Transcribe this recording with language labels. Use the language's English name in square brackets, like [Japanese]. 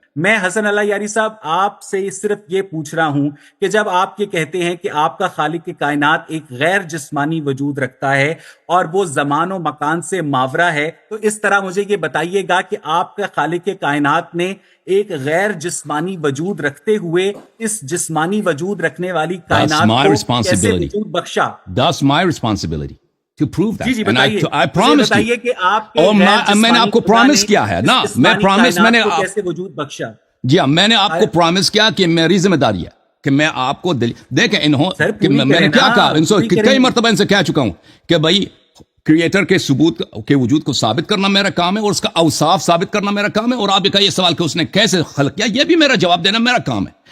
[Urdu] میں حسن اللہ یاری صاحب آپ سے صرف یہ پوچھ رہا ہوں کہ جب آپ یہ کہتے ہیں کہ آپ کا خالق کائنات ایک غیر جسمانی وجود رکھتا ہے اور وہ زمان و مکان سے ماورا ہے، تو اس طرح مجھے یہ بتائیے گا کہ آپ کا خالق کائنات نے ایک غیر جسمانی وجود رکھتے ہوئے اس جسمانی وجود رکنے والی کائنات کو کیسے وجود بخشا؟ [English] That's my responsibility to prove that. [Urdu] جی جی [English] And [Urdu] بتائیے، [English] I promised you. [Urdu] کہ آپ کے اور میں نے آپ کو پرومس کیا ہے نا، میں نے کیسے وجود بخشا؟ جی ہاں، میں نے آپ کو پرومس کیا کہ میری ذمہ داری ہے کہ میں آپ کو دیکھیں میں نے کیا کہا، ان سے کئی مرتبہ ان سے کہہ چکا ہوں کہ بھائی کریٹر کے ثبوت کے وجود کو ثابت کرنا میرا کام ہے اور اس کا اوصاف ثابت کرنا میرا کام ہے، اور آپ کا یہ سوال کہ اس نے کیسے خلق کیا، یہ بھی میرا جواب دینا میرا کام ہے.